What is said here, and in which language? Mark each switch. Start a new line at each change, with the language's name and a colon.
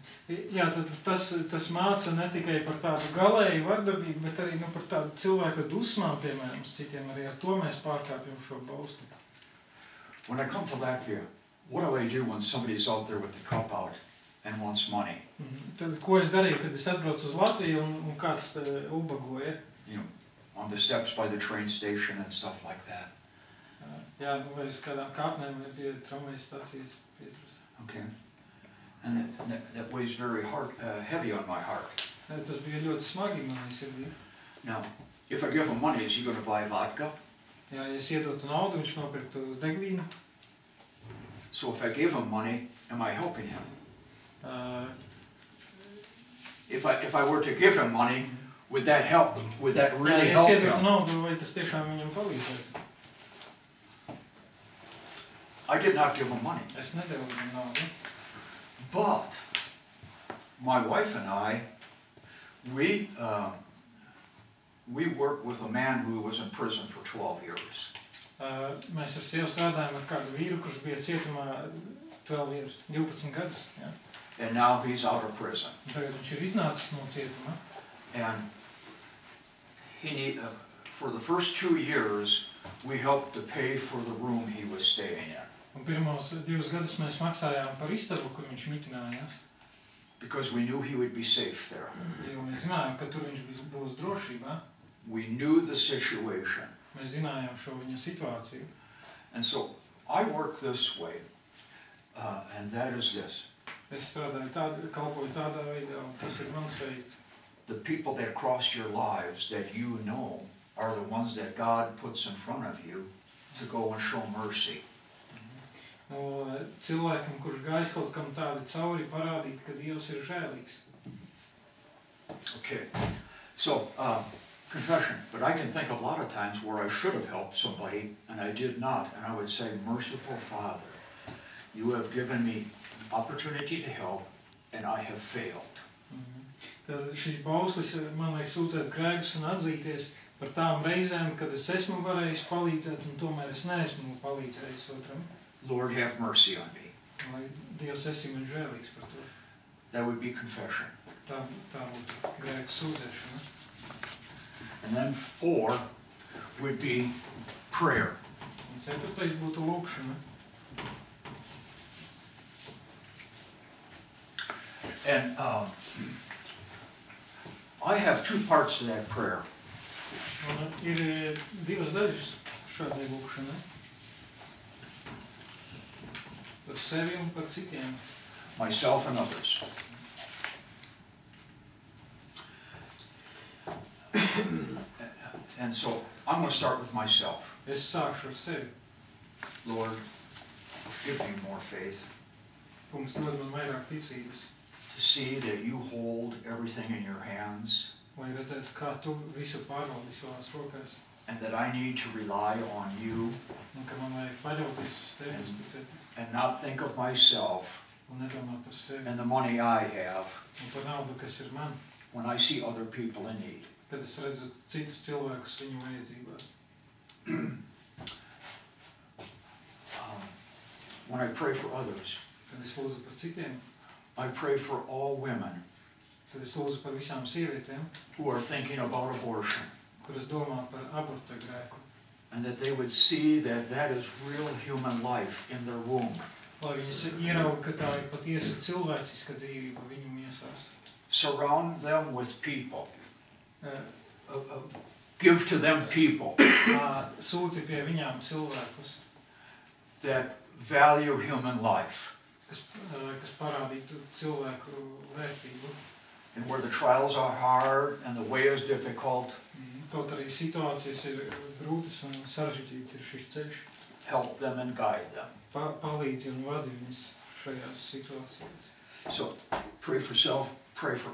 Latvian: Jā, tad tas māca ne tikai par tādu galēju vardarbību, bet arī par tādu cilvēku dusmām, piemēram, citiem arī ar to mēs pārkāpjam šo bausli.
English: When I come to Latvia, what do I do when somebody's out there with the cup out and wants money?
Latvian: Tad, ko es darīju, kad es atbraucu uz Latviju un kāds ubagoja?
English: On the steps by the train station and stuff like that.
Latvian: Jā, vai uz kādām kāpnēm vai pie tramvajas stācijas pieturas.
English: Okay. And that weighs very heavy on my heart.
Latvian: Tas bija ļoti smagi manai sirdī.
English: Now, if I give him money, is he going to buy vodka?
Latvian: Jā, ja es iedotu naudu, viņš nopirktu degvīnu.
English: So if I give him money, am I helping him? If I were to give him money, would that help? Would that really help him?
Latvian: Ja es iedotu naudu, vai tas tiešām viņam palīdzētu?
English: I did not give him money.
Latvian: Es nedevu viņam naudu.
English: But my wife and I, we worked with a man who was in prison for 12 years.
Latvian: Mēs ar sievu strādājam ar kādu vīru, kurš bija cietumā 12 gadus. Ja?
English: And now he's out of prison.
Latvian: Tagad viņš ir iznācis no cietuma.
English: And for the first 2 years, we helped to pay for the room he was staying in.
Latvian: Un pirmos 2 gadus mēs maksājām par istabu, kur viņš mitinājās.
English: Because we knew he would be safe there.
Latvian: Jo mēs zinājām, ka tur viņš būs drošībā.
English: We knew the situation.
Latvian: Mēs zinājām šo viņa situāciju.
English: And so I work this way, and that is this.
Latvian: Es strādāju kalpoju tādā veidā, un tas ir mans veids.
English: The people that cross your lives that you know are the ones that God puts in front of you to go and show mercy.
Latvian: No cilvēkam, kurš gājis kaut kam tādi cauri, parādīt, ka Dievs ir žēlīgs.
English: Okay, so confession. But I can think of a lot of times where I should have helped somebody and I did not. And I would say, merciful Father, you have given me opportunity to help and I have failed.
Latvian: Tad šīs bauslis man liek sūtēt grēkus un atzīties par tām reizēm, kad es esmu varējis palīdzēt un tomēr es neesmu palīdzējis otram.
English: Lord, have mercy on me.
Latvian: Lai Dievs esi man žēlīgs par to.
English: That would be confession.
Latvian: Tā būtu grēku sūdzēšana.
English: And then 4 would be prayer.
Latvian: Un 4. būtu lūkšana.
English: And I have 2 parts to that prayer.
Latvian: Un ir 2 daļas šādai lūkšanai. Par sevi un par citiem.
English: Myself and others. And so I'm going to start with myself.
Latvian: Es sākšu ar sevi.
English: Lord, give me more faith
Latvian: Kungs, dod man vairāk ticības,
English: to see that you hold everything in your hands
Latvian: lai redzētu, kā tu visu pārvaldi savās rokās.
English: and that I need to rely on you
Latvian: un ka man vajag paļauties uz tevi, uzticēties,
English: and not think of myself
Latvian: un nedomāt par sevi,
English: and the money I have
Latvian: un par naudu, kas ir man,
English: when I see other people in need.
Latvian: kad es redzu citus cilvēkus viņu vajadzībās.
English: When I pray for others,
Latvian: Kad es lūdzu par citiem,
English: I pray for all women
Latvian: tad es lūdzu par visām sievietēm,
English: who are thinking about abortion,
Latvian: kuras domā par aborta grēku,
English: and that they would see that that is real human life in their womb.
Latvian: lai viņas ieraudzītu, ka tā ir patiesa cilvēciska dzīvība viņu miesās.
English: Surround them with people. Uh, Give to them people
Latvian: Sūti pie viņām cilvēkus,
English: that value human life.
Latvian: kas parādītu cilvēku vērtību.
English: And where the trials are hard and the way is difficult,
Latvian: Kaut arī situācijas ir grūtas un sarežģītas ir šis ceļš,
English: help them and guide them.
Latvian: palīdzi un vadi viņus šajās situācijās.
English: So pray for self, pray for